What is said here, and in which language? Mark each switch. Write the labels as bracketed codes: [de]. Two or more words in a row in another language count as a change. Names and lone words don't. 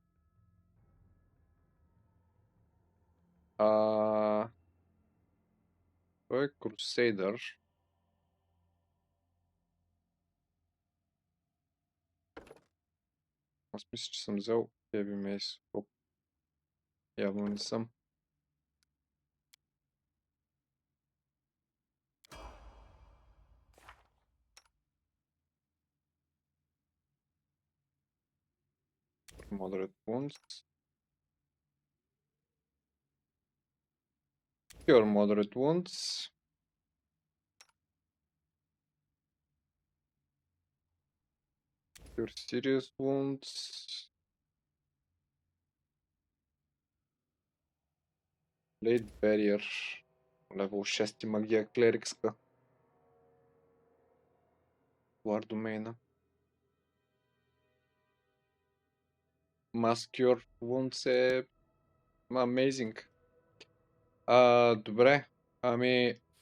[bg] Той е Crusader. Аз мисля, че съм взел [en] Heavy Mace. [bg] Оп. Явно не съм. [en] Moderate Wounds. Pure Moderate Wounds. Pure Serious Wounds. Blade Barrier. [bg] Левел 6 магия клерикска. War домейна. [en] Mass Cure Wounds е amazing. [bg] Добре. Ами...